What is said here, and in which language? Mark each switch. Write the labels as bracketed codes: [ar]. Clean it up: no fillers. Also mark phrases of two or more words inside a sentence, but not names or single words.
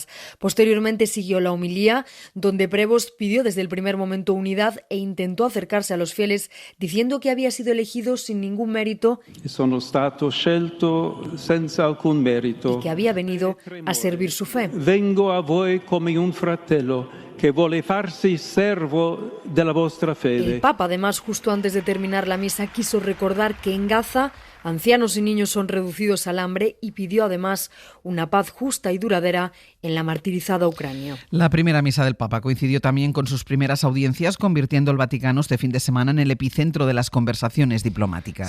[es] Posteriormente siguió la homilía, donde Prevost pidió desde el primer momento unidad e intentó acercarse a los fieles, diciendo que había sido elegido sin ningún mérito y que había venido a servir su fe. [it] Vengo a voi come un fratello que vuole farsi servo della vostra fede. [es] El Papa, además, justo antes de terminar la misa, quiso recordar que en Gaza ancianos y niños son reducidos al hambre, y pidió además una paz justa y duradera en la martirizada Ucrania. La primera misa del Papa coincidió también con sus primeras audiencias, convirtiendo el Vaticano este fin de semana en el epicentro de las conversaciones diplomáticas.